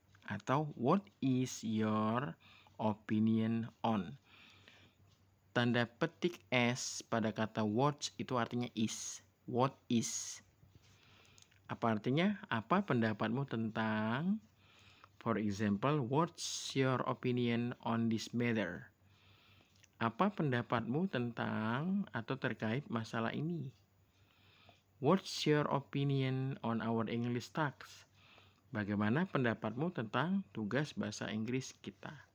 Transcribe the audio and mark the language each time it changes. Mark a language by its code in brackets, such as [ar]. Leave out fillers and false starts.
[en] Atau what is your opinion on? [id] Tanda petik S pada kata what itu artinya is. [en] What is? [id] Apa artinya? Apa pendapatmu tentang? [en] For example, what's your opinion on this matter? [id] Apa pendapatmu tentang atau terkait masalah ini? [en] What's your opinion on our English text? [id] Bagaimana pendapatmu tentang tugas bahasa Inggris kita?